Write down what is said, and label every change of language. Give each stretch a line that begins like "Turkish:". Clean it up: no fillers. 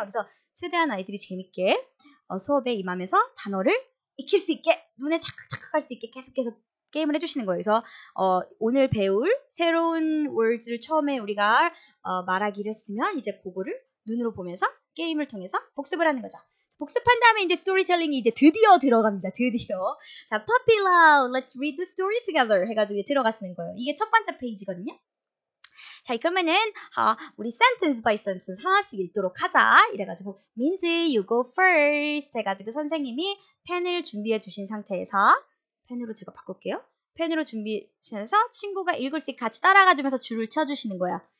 Korean: 그래서 최대한 아이들이 재밌게 수업에 임하면서 단어를 익힐 수 있게 눈에 착각할 수 있게 계속해서 게임을 해주시는 거예요. 그래서 오늘 배울 새로운 words를 처음에 우리가 말하기를 했으면 이제 그거를 눈으로 보면서 게임을 통해서 복습을 하는 거죠. 복습한 다음에 이제 스토리텔링이 이제 드디어 들어갑니다. 드디어.
English: 자, Puppy Love, let's read the story together
Korean: 해가지고 들어가시는 거예요. 이게 첫 번째 페이지거든요. 자, 그러면은 우리
English: sentence by sentence
Korean: 하나씩 읽도록 하자. 이래가지고 민지,
English: you go first
Korean: 해가지고 선생님이 펜을 준비해 주신 상태에서 펜으로 제가 바꿀게요. 펜으로 준비해서 친구가 읽을 수 있게 같이 따라가주면서 줄을 쳐주시는 거야.